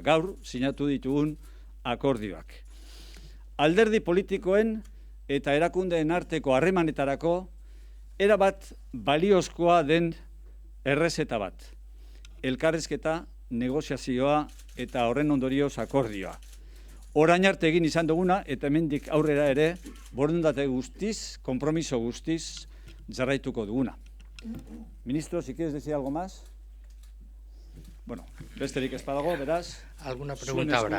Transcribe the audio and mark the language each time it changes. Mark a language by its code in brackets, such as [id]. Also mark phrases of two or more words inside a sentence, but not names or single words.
[eu] Gaur sinatu ditugun akordioak. Alderdi politikoen eta erakundeen arteko harremanetarako erabat baliozkoa den errezeta bat. Elkarrizketa, negoziazioa eta horren ondorioz akordioa. Orain arte egin izan duguna eta hemendik aurrera ere borondate guztiz, konpromiso guztiz jarraituko duguna. [es] Ministro, si quieres decir algo más? [eu] Bueno, besterik ez badago, beraz. [es] Alguna pregunta habrá.